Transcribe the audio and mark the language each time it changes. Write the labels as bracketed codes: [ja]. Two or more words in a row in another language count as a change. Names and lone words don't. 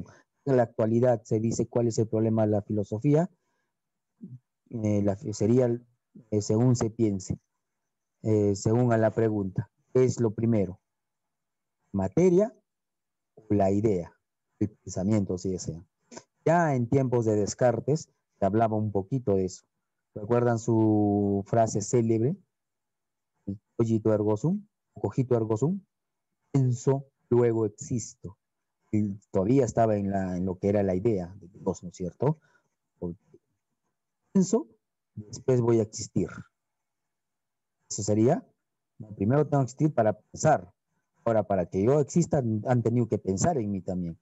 [es] En la actualidad se dice cuál es el problema de la filosofía, sería según se piense, según a la pregunta, ¿qué es lo primero? ¿Materia o la idea? El pensamiento, si desean. Ya en tiempos de Descartes se hablaba un poquito de eso. ¿Recuerdan su frase célebre? [la] Cogito ergo sum, cogito ergo sum, [es] pienso, luego existo. Y todavía estaba en lo que era la idea de Dios, ¿no es cierto? Porque pienso, después voy a existir. Eso sería, primero tengo que existir para pensar. Ahora, para que yo exista, han tenido que pensar en mí también.